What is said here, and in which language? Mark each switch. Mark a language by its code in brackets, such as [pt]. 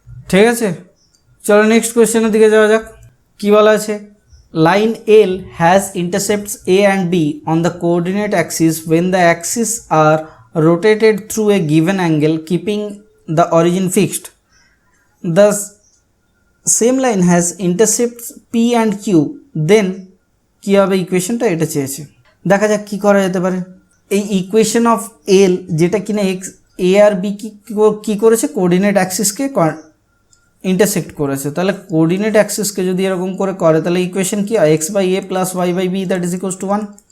[bn] ঠিক আছে চলো নেক্সট কোয়েশ্চেনের দিকে যাওয়া যাক। কী বলা আছে [en] Line L has intercepts a and b on the coordinate axis when the axes are rotated through a given angle keeping the origin fixed. The same line has intercepts p and q, then [bn] কী হবে ইকুয়েশনটা এটা চেয়েছে। দেখা যাক কী করা যেতে পারে। এই equation of এল যেটা কিনা এক্স এ আর বি কী করেছে কোঅর্ডিনেট অ্যাক্সিসকে ইন্টারসেক্ট করেছে, তাহলে কোঅর্ডিনেট অ্যাক্সিসকে যদি এরকম করে তাহলে ইকুয়েশন কি হয় x/a plus y/b that is equals to 1।